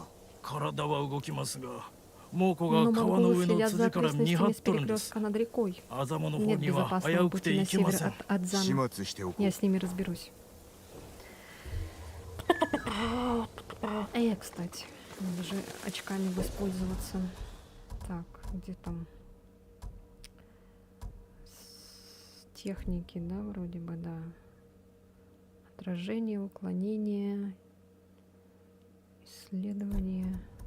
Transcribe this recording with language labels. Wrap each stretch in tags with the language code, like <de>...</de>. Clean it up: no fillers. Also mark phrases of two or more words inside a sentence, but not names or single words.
<ja>体は動きますが、猛虎</ja> <ru>Но</ru> <ja>が川の</ja> <ru>монголы</ru> <ja>上の</ja> <ru>следят</ru> <ja>辻</ja> <ru>за</ru> <ja>から見張</ja> <ru>окрестностями</ru> <ja>っ</ja> <ru>с</ru> <ja>とるんです。</ja> <ru>перекрестка над рекой.</ru> <ja>アザモの方</ja> <ru>Нет</ru> <ja>には危</ja> <ru>безопасного</ru> <ja>うくて</ja> <ru>пути на</ru> <ja>行けま</ja> <ru>север</ru> <ja>せん。</ja> <ru>от Адзана.</ru> <ja>始末しておこう。</ja> <ru>Я с ними разберусь. Кстати, надо же очками воспользоваться. Так, где там? Техники, да, вроде бы, да. Отражение, уклонение, исследование.</ru>